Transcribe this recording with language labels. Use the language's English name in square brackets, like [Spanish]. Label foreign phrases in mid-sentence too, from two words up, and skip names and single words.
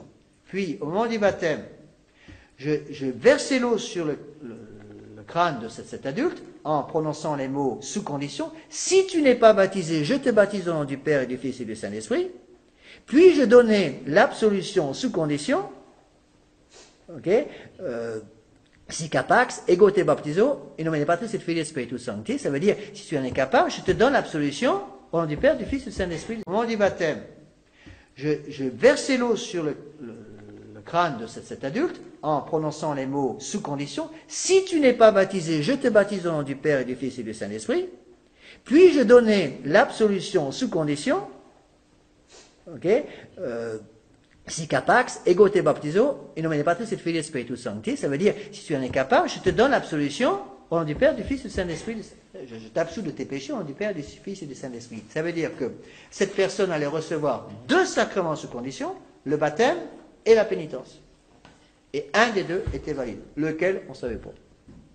[French] Puis, au moment du baptême, je versais l'eau sur le crâne de cet adulte, en prononçant les mots sous condition. Si tu n'es pas baptisé, je te baptise au nom du Père et du Fils et du Saint-Esprit. Puis, je donnais l'absolution sous condition. [Latin] Ok, si capax, ego te baptizo, in nomine Patris et Filii et Spiritus Sancti, [French] ça veut dire, si tu en es capable, je te donne l'absolution au nom du Père, du Fils et du Saint-Esprit. Au moment du baptême, je versais l'eau sur le crâne de cet adulte, en prononçant les mots sous condition. Si tu n'es pas baptisé, je te baptise au nom du Père et du Fils et du Saint-Esprit. Puis je donnais l'absolution sous condition. [Latin] Ok, si capax, ego te baptizo, in nomine Patris et Filii et Spiritus Sancti, [French] ça veut dire, si tu en es capable, je te donne l'absolution au nom du Père, du Fils et du Saint-Esprit. Je t'absous de tes péchés au nom du Père, du Fils et du Saint-Esprit. Ça veut dire que cette personne allait recevoir 2 sacrements sous condition, le baptême et la pénitence. Et un des 2 était valide. Lequel, on ne savait pas.